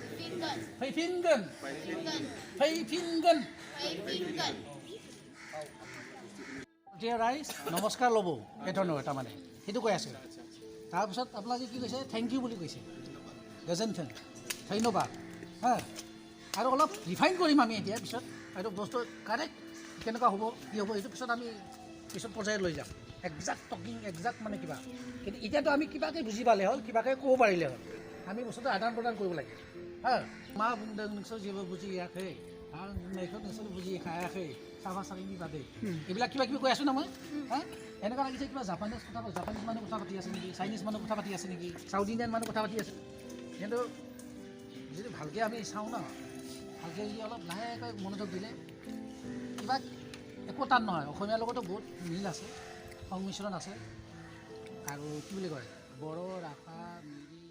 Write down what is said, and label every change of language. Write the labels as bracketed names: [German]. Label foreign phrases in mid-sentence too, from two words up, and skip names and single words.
[Assamese] ডিয়াৰ ৰাইজ নমস্কাৰ ল'ব এই ধৰণৰ এটা মানে সেইটো কৈ আছে তাৰপিছত আপোনালোকে কি কৈছে [English] thank you [Assamese] বুলি কৈছে গজেনথেন ধন্যবাদ হা আৰু অলপ ৰিফাইন কৰিম আমি এতিয়া পিছত এইটো বস্তু কাৰেক্ট কেনেকুৱা হ'ব কি হ'ব এইটো পিছত আমি পিছত পৰ্যায়ত লৈ যাম [English] exact talking [Assamese] একজাক্ট মানে কিবা কিন্তু এতিয়াতো আমি কিবাকৈ বুজি পালে হ'ল কিবাকৈ ক'ব পাৰিলে হ'ল আমি বস্তুটো আদান প্ৰদান কৰিব লাগে হা [Bodo] मा बुंदों नोंसोर जेबो बुजियाखै [Assamese] এইখন নিশ্চয় বুজি খাই আহে চাফা চাফি বাদে এইবিলাক কিবা কিবি কৈ আছোঁ না মই হা এনেকুৱা লাগিছে কিবা জাপানিজ মানুহ কথা পাতি আছে নেকি চাইনিজ মানুহ কথা পাতি আছে নেকি [English] South Indian [Assamese] মানুহ কথা পাতি আছে কিন্তু যদি ভালকৈ আমি চাওঁ ন ভালকৈ যদি অলপ লাহেকৈ মনোযোগ দিলে কিবা একো টান নহয় অসমীয়াৰ লগতো বহুত মিল আছে সংমিশ্ৰণ আছে আৰু কি বুলি কয় বড়ো ৰাভা